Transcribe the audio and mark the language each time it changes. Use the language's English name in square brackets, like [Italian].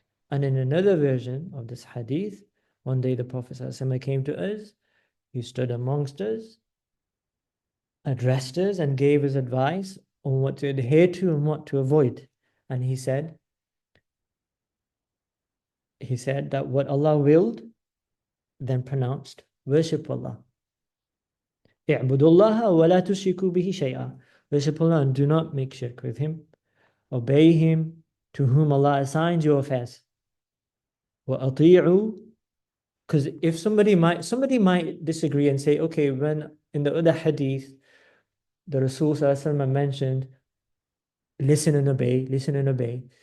[English] And in another version of this hadith, one day the Prophet ﷺ came to us, he stood amongst us, addressed us, and gave us advice on what to adhere to and what to avoid. And he said that what Allah willed, then pronounced, worship Allah. [Arabic] اعبدوا الله ولا تشركوا به شيئا. [English] Worship Allah and do not make shirk with Him. Obey Him to whom Allah assigns your affairs. [Arabic] وأطيعوا. [English] Because if somebody might disagree and say, okay, when in the other hadith, the Rasul mentioned, listen and obey, listen and obey.